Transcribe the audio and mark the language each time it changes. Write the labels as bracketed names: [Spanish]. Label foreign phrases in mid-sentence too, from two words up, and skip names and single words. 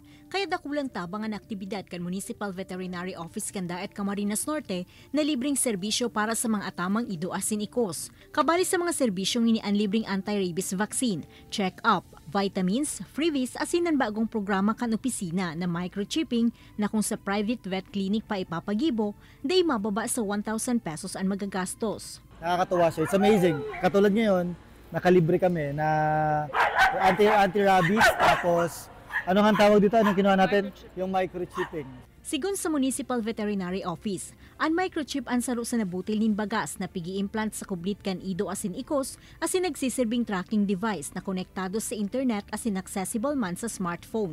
[Bikol] Kaya dakulang tabang ang aktibidad kan Municipal Veterinary Office kan Daet Camarines Norte na libreng serbisyo para sa mga atamang ido asin ikos. Kabali sa mga serbisyong inian libreng [English] anti-rabies vaccine, [Bikol] check-up, vitamins, freebies asin ang bagong programa kan opisina na microchipping na kung sa [English] private vet clinic [Bikol] pa ipapagibo, day mababa sa 1,000 pesos ang magagastos. [Filipino] Nakakatuwa siya. [English] It's amazing. [Filipino] Katulad ngayon, nakalibre kami na anti-rabies, tapos ano nga tawag dito? Anong kinuha natin? Yung microchipping. [Bikol] Sigon sa Municipal Veterinary Office, ang microchip ang saro sa nabutil nin bagas na pigi-implant sa kublit kan ido asin ikos asin nagsisirbing [English] tracking device [Bikol] na konektado sa internet asin accessible man sa smartphone.